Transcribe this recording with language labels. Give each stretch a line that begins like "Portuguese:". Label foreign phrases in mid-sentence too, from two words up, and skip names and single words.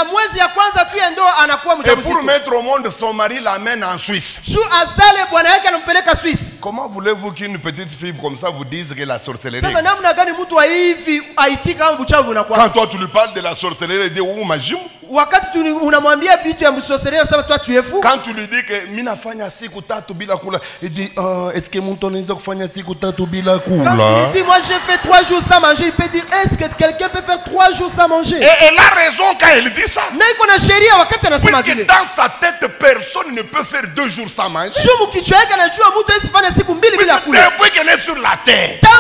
French: Et pour mettre au monde, son mari l'amène en Suisse. Comment voulez-vous qu'une petite fille comme ça vous dise que la sorcellerie existe? Quand toi tu lui parles de la sorcellerie, il dit oh magie. Quand tu lui dis que
Swahili: mina fanya siku tatu bila kula,
French: il dit est-ce que mon tonneau
Swahili: fanya siku tatu bila kula?
French: Quand tu lui dis moi j'ai fait 3 jours sans manger, il peut dire est-ce que quelqu'un peut faire 3 jours sans manger? Et elle a raison quand elle dit ça. Puisque dans sa tête personne ne peut faire 2 jours sans manger. Depuis qu'elle est sur la terre.